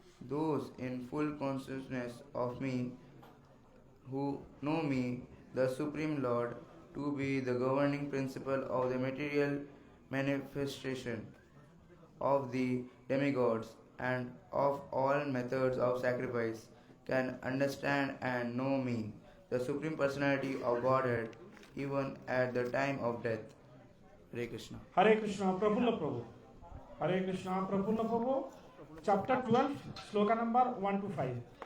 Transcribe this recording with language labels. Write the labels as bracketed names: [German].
[English] Those in full consciousness of me who know me, the Supreme Lord, to be the governing principle of the material manifestation of the demigods and of all methods of sacrifice, can understand and know me, the Supreme Personality of Godhead, even at the time of death. [Hindi] Hare Krishna. Hare Krishna Praful Prabhu. Hare Krishna Praful Prabhu. Chapter 12 श्लोक number 1 to 5।